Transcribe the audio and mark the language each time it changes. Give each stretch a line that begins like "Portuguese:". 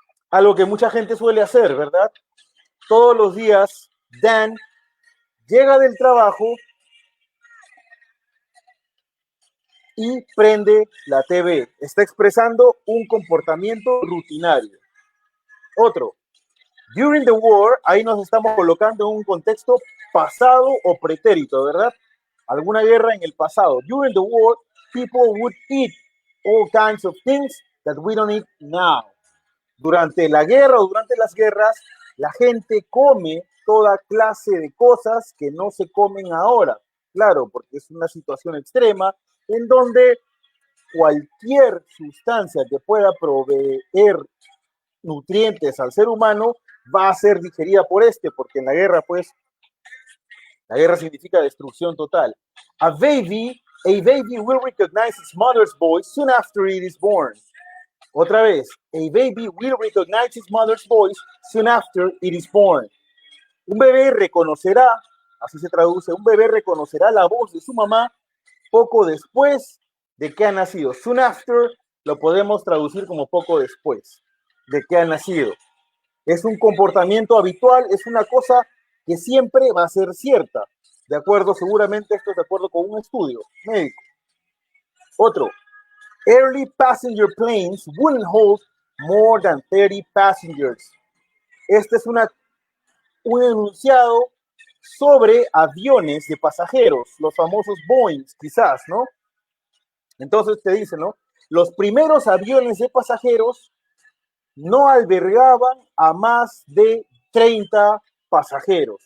Spanish: Algo que mucha gente suele hacer, ¿verdad? Todos los días, Dan llega del trabajo y prende la TV. Está expresando un comportamiento rutinario. Otro,
English: during the war,
Spanish: ahí nos estamos colocando en un contexto pasado o pretérito, ¿verdad? Alguna guerra en el pasado.
English: During the war, people would eat all kinds of things that we don't eat now.
Spanish: Durante la guerra o durante las guerras, la gente come toda clase de cosas que no se comen ahora. Claro, porque es una situación extrema en donde cualquier sustancia que pueda proveer nutrientes al ser humano va a ser digerida por porque en la guerra, pues, la guerra significa destrucción total.
English: A baby will recognize its mother's voice soon after it is born.
Spanish: Otra vez,
English: a baby will recognize its mother's voice soon after it is born.
Spanish: Un bebé reconocerá, así se traduce, un bebé reconocerá la voz de su mamá poco después de que ha nacido.
English: Soon after
Spanish: lo podemos traducir como poco después de que ha nacido. Es un comportamiento habitual, es una cosa que siempre va a ser cierta. De acuerdo, seguramente esto es de acuerdo con un estudio médico. Otro,
English: early passenger planes wouldn't hold more than 30 passengers.
Spanish: Este es un enunciado sobre aviones de pasajeros, los famosos Boeing, quizás, ¿no? Entonces te dice, ¿no? Los primeros aviones de pasajeros no albergaban a más de 30 pasajeros.